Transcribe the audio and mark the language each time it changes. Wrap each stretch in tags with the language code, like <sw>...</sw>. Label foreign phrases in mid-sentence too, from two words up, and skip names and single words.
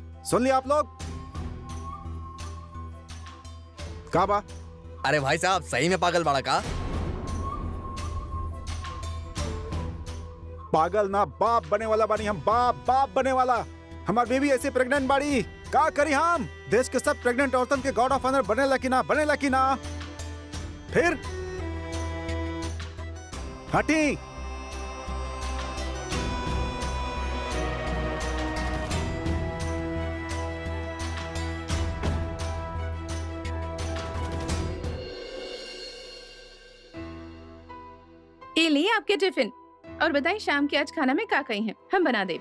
<bho>सुन लिया आप लोग? का बा? अरे भाई साहब, सही में पागल बाड़ा का? पागल ना, बाप बने वाला बानी हम, बाप बने वाला। हमार बेबी ऐसे प्रेग्नेंट बाड़ी, का करी हम? देश के सब प्रेग्नेंट औरतन के</bho> <en>guard of honour</en> <bho>बनेला कि ना? फिर हटी। ये लिए आपके टिफिन, और बताइए शाम के आज खाना में क्या कही है, हम बना दे।</bho>